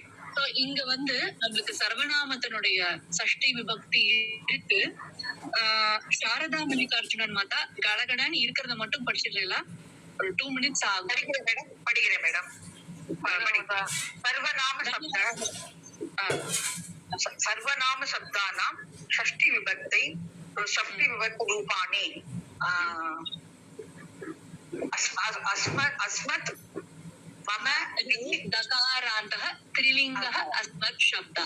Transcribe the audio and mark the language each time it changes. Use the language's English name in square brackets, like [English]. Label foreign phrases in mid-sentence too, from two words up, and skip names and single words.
[Tamil] சோ இங்க வந்து நம்மளுக்கு சர்வநாமத்தினுடைய சஷ்டி விபக்தி இருக்கு. சாரதா மல்லிகார்ஜுனன் மாதா கடகடன்னு இருக்கிறத மட்டும் படிச்சிடலாம். ஒரு 2 minutes ஆகும். படிக்கிறேன் மேடம். [Sanskrit] सर्वनाम शब्द सर्वनाम शब्दानां षष्टि विभक्ति रूपाणि अस्मत् मम दकारान्तः त्रिलिङ्गः अस्मत् शब्दः.